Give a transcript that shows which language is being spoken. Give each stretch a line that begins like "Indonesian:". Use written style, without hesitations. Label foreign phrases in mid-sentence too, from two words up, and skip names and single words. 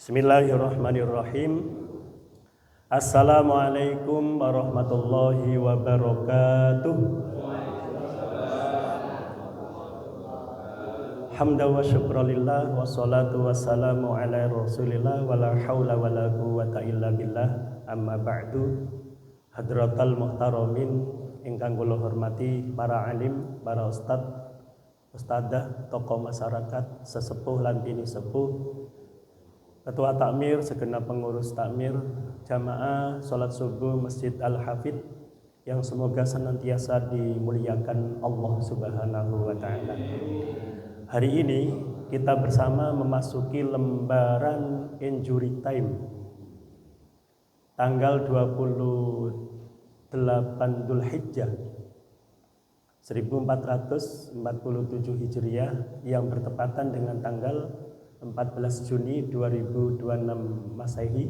Arabic: بسم الله الرحمن الرحيم. السلام عليكم ورحمة الله وبركاته. حمدا وشكرا لله والصلاة والسلام على رسول الله ولا حول ولا قوة إلا بالله. أما بعد. حضرات المحترمين
Javanese: ingkang kula hormati para alim, para ustadzah, tokoh masyarakat, sesepuh lan bini sepuh, ketua takmir,
Indonesian: segenap pengurus takmir, jamaah salat subuh Masjid Al-Hafid yang semoga senantiasa dimuliakan Allah
Arabic: سبحانه وتعالى.
Indonesian: Hari ini kita bersama memasuki lembaran
English: injury time
Indonesian: tanggal 28 Dzulhijjah 1447 Hijriah yang bertepatan dengan tanggal 14 Juni 2026 Masehi.